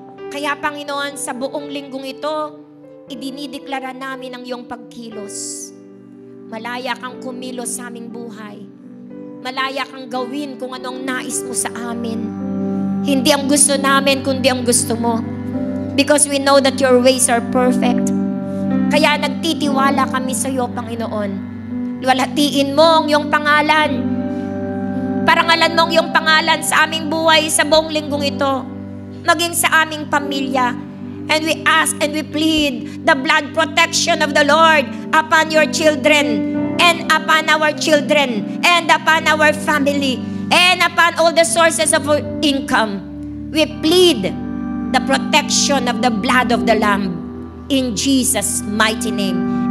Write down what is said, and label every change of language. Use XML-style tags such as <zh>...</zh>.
<tl>Kaya, Panginoon, sa buong linggong ito, idinideklara namin ang iyong pagkilos. Malaya kang kumilos sa aming buhay. Malaya kang gawin kung anong nais mo sa amin. Hindi ang gusto namin, kundi ang gusto mo.</tl> <en>Because we know that your ways are perfect.</en> <tl>Kaya nagtitiwala kami sa iyo, Panginoon. Luwalhatiin mo ang iyong pangalan. Parangalan mo ang iyong pangalan sa aming buhay sa buong linggong ito. Maging sa aming pamilya.</tl> <en>And we ask and we plead the blood protection of the Lord upon your children and upon our children and upon our family and upon all the sources of our income. We plead the protection of the blood of the Lamb in Jesus' mighty name.</en>